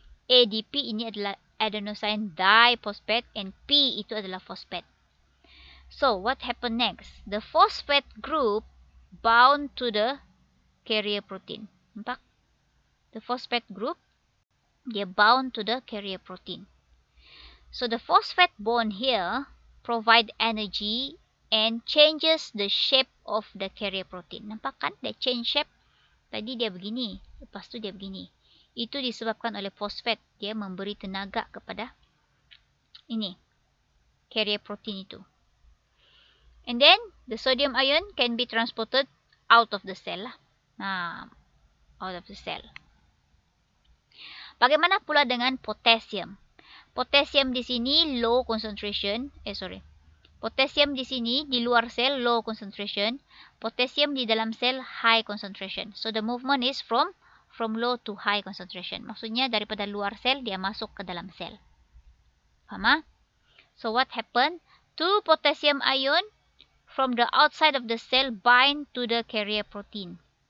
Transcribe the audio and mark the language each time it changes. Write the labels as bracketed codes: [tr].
[ms] ADP ini adalah adenosine diphosphate and P itu adalah phosphate. [en] So, what happened next? The phosphate group bound to the carrier protein. [ms] Nampak? [en] The phosphate group, [ms] dia [en] bound to the carrier protein. So, the phosphate bond here provide energy and changes the shape of the carrier protein. [ms] Nampak kan? Dia [en] change shape. [ms] Tadi dia begini. Lepas tu dia begini. Itu disebabkan oleh fosfat. Dia memberi tenaga kepada ini. Carrier protein itu. [en] And then, the sodium ion can be transported out of the cell. Out of the cell. [ms] Bagaimana pula dengan potassium? Potassium di sini [en] low concentration. [ms] Potassium di sini di luar sel low concentration. Potassium di dalam sel [en] high concentration. So the movement is from low to high concentration. [ms] Maksudnya daripada luar sel dia masuk ke dalam sel. Faham? [en] So what happened? 2 potassium ion from the outside of the cell bind to the carrier protein.